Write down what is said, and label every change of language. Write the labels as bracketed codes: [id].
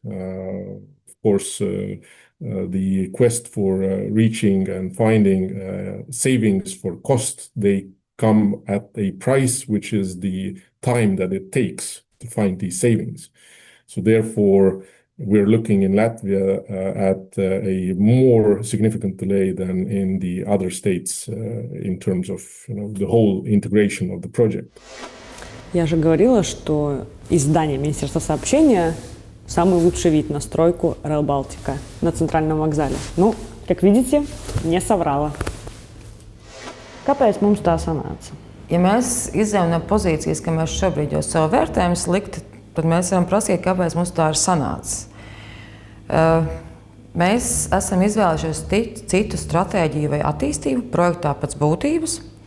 [en] Of course, the quest for reaching and finding savings for cost, they come at a price which is the time that it takes to find these savings. So therefore, we're looking in Latvia at a more significant delay than in the other states in terms of the whole integration of the project. [ru] Я же говорила, что из здания Министерства сообщения самый лучший вид на стройку Rail Baltica на центральном вокзале. Ну, как видите, не соврала. [lv] Kāpēc mums tā sanāca? Ja mēs izējām no pozīcijas, ka mēs šobrīd jau savu vērtējumu slikti, tad mēs varam prasīt, kāpēc mums tā ir sanācis. Mēs esam izvēlējušies citu stratēģiju vai attīstību projektā pēc būtības.